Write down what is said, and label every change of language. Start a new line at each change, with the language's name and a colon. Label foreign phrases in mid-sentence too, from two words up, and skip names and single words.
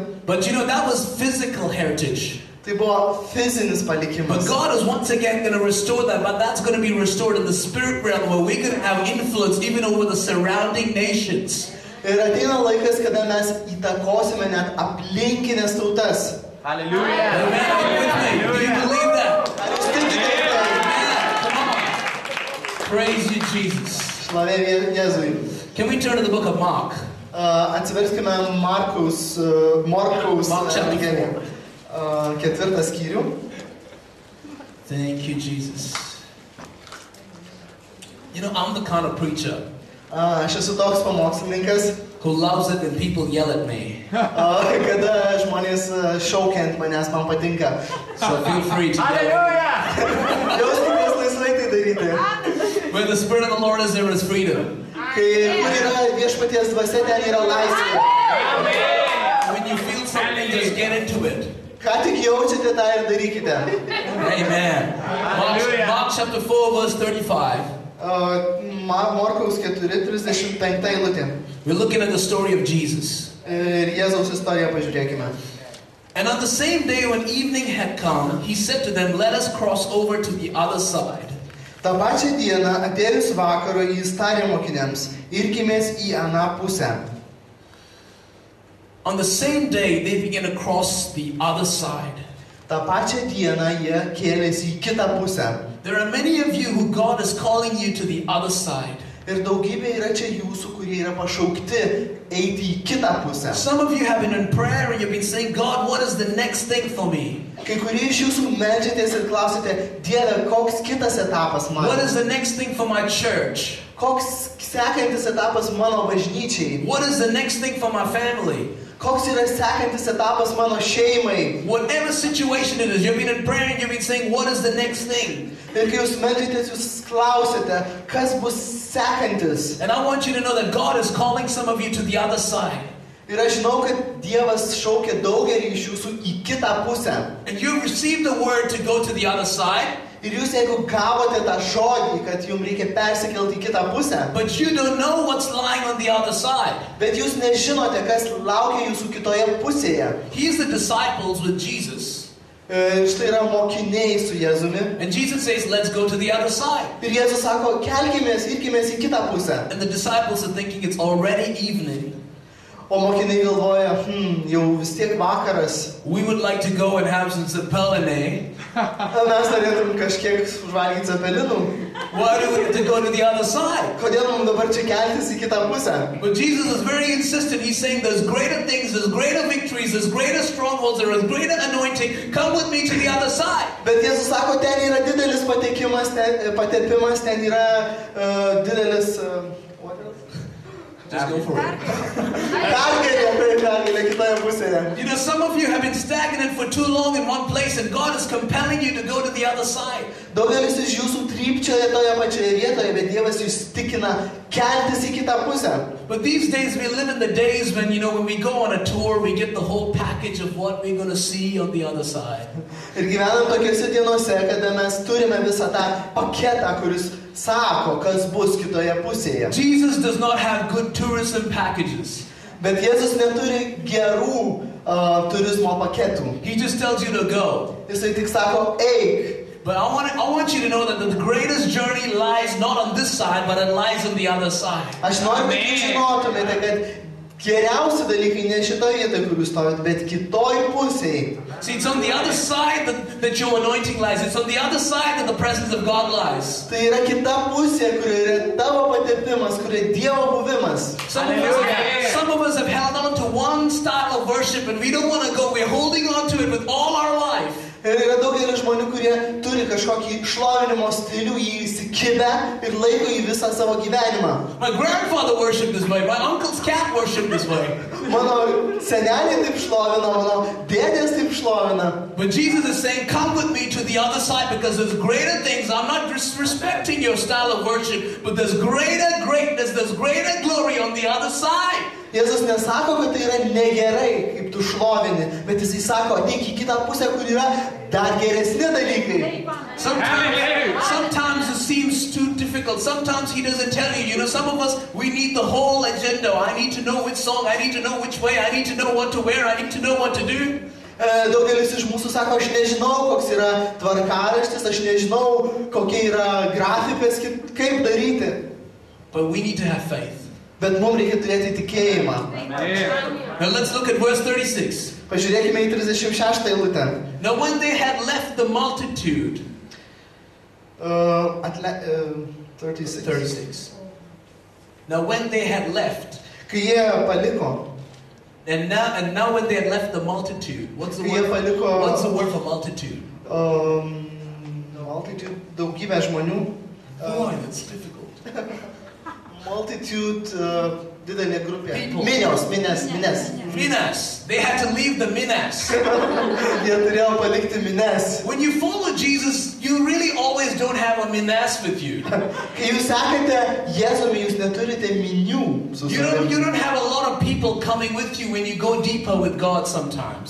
English: But you know, that was physical heritage.
Lithuanian: Tai buvo fizinis
English: But
Lithuanian: palikimas.
English: God is once again going to restore that, but that's going to be restored in the spirit realm where we can have influence even over the surrounding nations.
Lithuanian: Ir ateina laikas, kada mes įtakosime net aplinkinės tautas.
English: Hallelujah. Amen. Are you with me? Do you believe that?
Lithuanian: Ar jūs tikite tai?
English: Amen. Come on. Praise you, Jesus.
Lithuanian: Šlovė Jėzui.
English: Can we turn to the book of Mark?
Lithuanian: Atsiverskime Morkaus
English: Mark chapter
Lithuanian: Evangeliją. 4 skyrių.
English: Thank you, Jesus. You know, I'm the kind of preacher
Lithuanian: Aš esu toks pamokslininkas,
English: who loves it when people yell at me.
Lithuanian: kada žmonės šaukia ant manęs, man patinka.
English: So feel free to yell. Hallelujah.
Lithuanian: Jauskimės laisvai tai daryti.
English: Where the Spirit of the Lord is, there is freedom.
Lithuanian: Kai kur yra viešpaties dvasia, ten yra laisvė.
English: When you feel something, just get into it.
Lithuanian: Ką tik jaučiate, tą ir darykite.
English: Amen. Mark chapter 4, verse 35.
Lithuanian: Morkaus 4:35 eilutė.
English: We're looking at the story of Jesus.
Lithuanian: Ir Jėzaus istoriją pažiūrėkime.
English: And on the same day when evening had come, he said to them, "Let us cross over to the other side."
Lithuanian: Ta pačią dieną atėjus vakaro jis tarė mokiniams, irkimės į aną pusę.
English: On the same day, they began to cross the other side.
Lithuanian: Ta pačią dieną jie kėlėsi į kitą pusę.
English: There are many of you who God is calling you to the other side.
Lithuanian: Ir daugybė yra čia jūsų, kurie yra pašaukti eiti į kitą pusę.
English: Some of you have been in prayer and you've been saying, "God, what is the next thing for me?
Lithuanian: Kai kurie iš jūsų meldžiatės ir klausite, Dieve, koks kitas etapas man?
English: What is the next thing for my church?
Lithuanian: Koks sekantis etapas mano bažnyčiai?
English: What is the next thing for my family?"
Lithuanian: Koks yra sekantis etapas mano šeimai?
English: Whatever situation it is, you've been in prayer and you've been saying, "What is the next thing?"
Lithuanian: Ir kai jūs meldžiatės, jūs klausite, kas bus sekantis?
English: And I want you to know that God is calling some of you to the other side.
Lithuanian: Ir aš žinau, kad Dievas šaukia daugelį iš jūsų į kitą pusę.
English: And you've received the word to go to the other side,
Lithuanian: Ir jūs, jeigu gavote tą žodį, kad jums reikia persikelti į kitą pusę,
English: but you don't know what's lying on the other side.
Lithuanian: bet jūs nežinote, kas laukia jūsų kitoje pusėje.
English: Here's the disciples with Jesus.
Lithuanian: Štai yra mokiniai su Jėzumi.
English: And Jesus says, "Let's go to the other side."
Lithuanian: Ir Jėzus sako, kelkimės, irkimės į kitą pusę.
English: And the disciples are thinking it's already evening.
Lithuanian: O mokiniai galvoja, jau vis tiek vakaras.
English: We would like to go and have some zeppelin.
Lithuanian: Mes norėtum kažkiek užvalgyti cepelinų.
English: Why do we have to go to the other side?
Lithuanian: Kodėl mums dabar čia keltis į kitą pusę?
English: But Jesus is very insistent. He's saying there's greater things, there's greater victories, there's greater strongholds, there is greater anointing. Come with me to the other side.
Lithuanian: Bet Jėzus sako, ten yra didelis patepimas, ten yra didelis...
English: Just go for it.
Lithuanian: Pergalė kitoje pusėje.
English: You know, some of you have been stagnant for too long in one place and God is compelling you to go to the other side.
Lithuanian: Daugelis iš jūsų trypčioja toje pačioje vietoje, bet Dievas jūs tikina keltis į kitą pusę.
English: But these days we live in the days when, you know, when we go on a tour, we get the whole package of what we're going to see on the other side.
Lithuanian: Ir gyvenam tokiuose dienose, kada mes turime visą tą paketą, kuris sako, kas bus kitoje pusėje.
English: Jesus does not have good tourism packages.
Lithuanian: Bet Jėzus neturi gerų turizmo paketų.
English: He just tells you to go.
Lithuanian: Jisai tik sako, eik.
English: But I want you to know that the greatest journey lies not on this side, but it lies on the other side.
Lithuanian: Aš noriu, kad jūs žinotumėte, kad geriausi dalykai ne šitoje vietoje, kur jūs stovite, bet kitoj pusėje.
English: See, it's on the other side that your anointing lies. It's on the other side that the presence of God lies.
Lithuanian: Tai yra kita pusė, kur yra tavo patepimas, kur yra Dievo buvimas.
English: Some of us have held on to one style of worship and we don't want to go. We're holding on to it with all our life.
Lithuanian: Ir yra daugelis žmonių, kurie turi kažkokį šlovinimo stilių, jį įsikibę ir laiko jį visą savo gyvenimą.
English: My grandfather worshipped this way. My uncle's cat worshipped this way.
Lithuanian: Mano seneliai taip šlovina, mano dėdės taip šlovina.
English: But Jesus is saying, come with me to the other side because there's greater things. I'm not disrespecting your style of worship, but there's greater greatness, there's greater glory on the other side.
Lithuanian: Jėzus nesako, kad tai yra negerai, kaip tu šlovini, bet jisai sako, ateik į kitą pusę, kur yra dar geresni dalykai.
English: Sometimes it seems too difficult difficult. Sometimes he doesn't tell you. You know, some of us, we need the whole agenda. I need to know which song, I need to know which way, I need to know what to wear, I need to know what to do.
Lithuanian: Daugelis iš mūsų sako, aš nežinau, koks yra tvarkaraštis, aš nežinau, kokia yra grafikas, kaip daryti.
English: But we need to have faith.
Lithuanian: Bet mums reikia turėti tikėjimą.
English: Now let's look at verse 36.
Lithuanian: Pažiūrėkime į 36 eilutę.
English: Now when they had left the multitude, 36. Now when they had left,
Lithuanian: Kai jie paliko,
English: and now when they had left the multitude, what's the word for multitude? Multitude,
Lithuanian: daugybė žmonių.
English: Boy, that's difficult. Multitude,
Lithuanian: didelė grupė.
English: People.
Lithuanian: Minias. Minas.
English: They had to leave the minas.
Lithuanian: Jie turėjo palikti minias.
English: When you follow Jesus, you really always don't have a minas with you.
Lithuanian: Kai jūs sekate Jėzumi, jūs neturite minių su
English: You
Lithuanian: savimi.
English: don't have a lot of people coming with you when you go deeper with God sometimes.